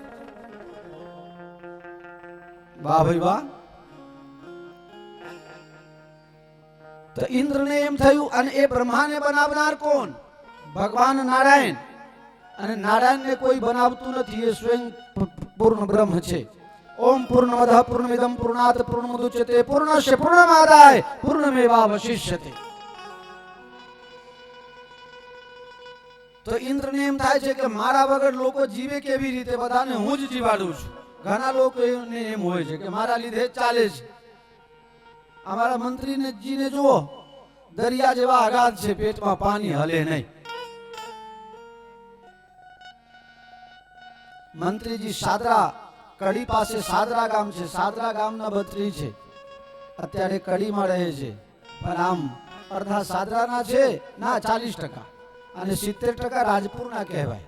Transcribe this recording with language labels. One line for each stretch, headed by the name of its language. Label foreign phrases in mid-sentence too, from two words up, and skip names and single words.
Gujarati: વાહ ભાઈ વાહ। તો ઇન્દ્રને એમ થયું, અને એ બ્રહ્માને બનાવનાર કોણ? ભગવાન નારાયણ। અને નારાયણને કોઈ બનાવતું નથી, એ સ્વયં પૂર્ણ બ્રહ્મ છે।
Sanskrit: ओम पूर्णमदः पूर्णमिदं पूर्णात् पूर्णमुदच्यते पूर्णस्य पूर्णमादाय पूर्णमेवावशिष्यते।
Gujarati: તો ઇન્દ્રને એમ થાય છે કે મારા વગર લોકો જીવે કેવી રીતે, બધાને હું જ જીવાડું છું। ઘણા લોકોને એમ હોય છે કે મારા લીધે ચાલે છે। અમારા મંત્રીને જીને જુઓ, દરિયા જેવા અગાધ છે, પેટમાં પાણી હલે નહીં। મંત્રીજી સાદરા કડી પાસે સાદરા ગામ છે, સાદરા ગામના બત્રી છે, અત્યારે કડીમાં રહે છે, પણ આમ અડધા સાદરાના છે ના 40%, અને 70% રાજપુરના કહેવાય.